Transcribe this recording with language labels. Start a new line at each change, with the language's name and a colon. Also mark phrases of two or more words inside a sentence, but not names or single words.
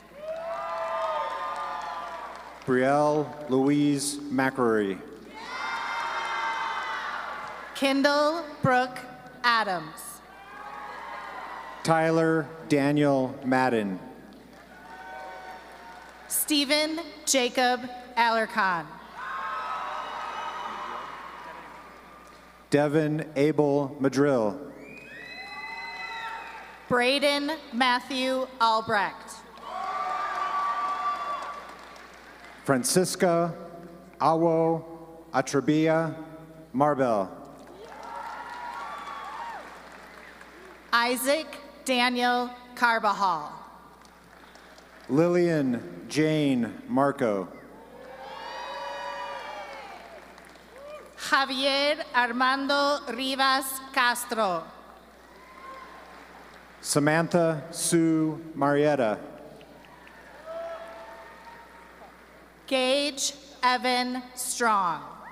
English: Brielle Louise McCrory. Kendall Brooke Adams. Tyler Daniel Madden. Stephen Jacob Alarcon. Devin Abel Madrill. Braden Matthew Albrecht. Francisca Awo Atrabia Marbell. Isaac Daniel Carbajal. Lillian Jane Marco. Javier Armando Rivas Castro. Samantha Sue Marietta. Gage Evan Strong.